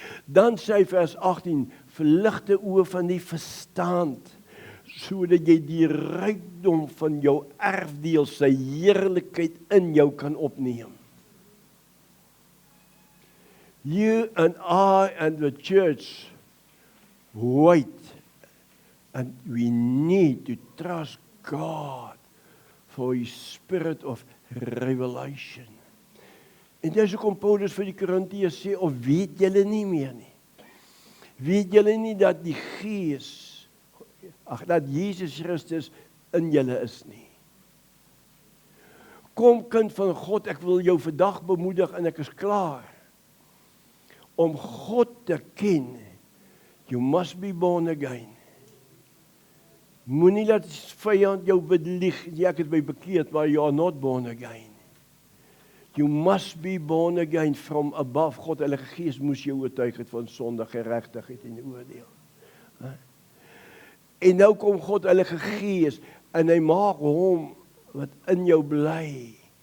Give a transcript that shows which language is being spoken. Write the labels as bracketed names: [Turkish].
[Afrikaans] Dan sê vers 18, verligte oë van die verstand, sodat jy die rykdom van jou erfdeel, sy heerlikheid in jou kan opneem. [English] You and I and the church wait, and we need to trust God for His spirit of revelation. [Afrikaans] En dis hoekom Paulus vir die Korintiërs sê, of weet julle nie meer nie? Weet julle nie dat die Gees, dat Jesus Christus in julle is nie? Kom kind van God, ek wil jou vandag bemoedig en ek is klaar. Om God te ken, [English] you must be born again. [Afrikaans] Moenie dat vyand jou bedlieg, ek het my bekeerd, maar [English] you are not born again. You must be born again from above. [Afrikaans] God, Heilige Gees moes jou oortuig het van sonde, geregtigheid en oordeel. En nou kom God, Heilige Gees, en hy maak hom wat in jou bly.